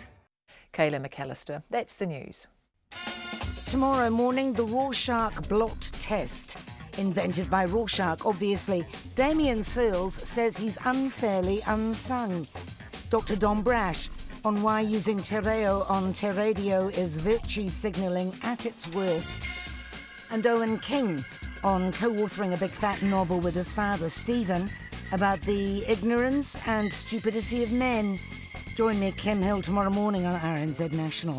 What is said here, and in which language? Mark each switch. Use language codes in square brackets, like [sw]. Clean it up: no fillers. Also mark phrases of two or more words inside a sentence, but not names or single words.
[en] Kayla McAllister, that's the news. Tomorrow morning, the Rorschach blot test. Invented by Rorschach, obviously. Damien Searles says he's unfairly unsung. Dr. Don Brash on why using [mi] te reo [en] on te radio is virtue signalling at its worst. And Owen King on co-authoring a big fat novel with his father, Stephen, about the ignorance and stupidity of men. Join me, Kim Hill, tomorrow morning on RNZ National.